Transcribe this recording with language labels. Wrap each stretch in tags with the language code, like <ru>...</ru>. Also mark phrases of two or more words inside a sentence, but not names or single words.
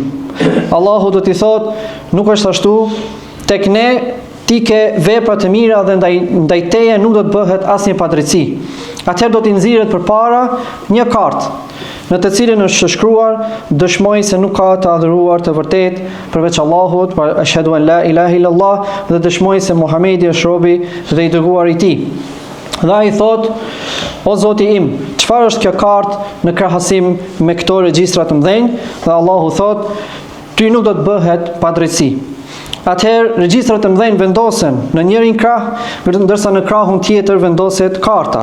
<sq>Allahu do t'i thotë: nuk është ashtu, tek ne ti ke vepra të mira dhe ndaj teje nuk do të bëhet asnjë padrejti. Atëherë do t'i nxirret përpara një kartë në të cilën është shkruar: dëshmoj se nuk ka të adhuruar të vërtet përveç Allahut,</sq> <ar>أشهد أن لا إله إلا الله,</ar> <sq>dhe dëshmoj se Muhamedi është robi dhe I dërguari I tij. Dhe ai thot: o Zoti im, çfarë është kjo kartë në krahasim me këto regjistra të mëdhenj? Dhe Allahu thot: ty nuk do të bëhet padrejti. atëherë regjistrat e mëdhenj vendosen në njërin krah, ndërsa në krahun tjetër vendoset karta.</sq>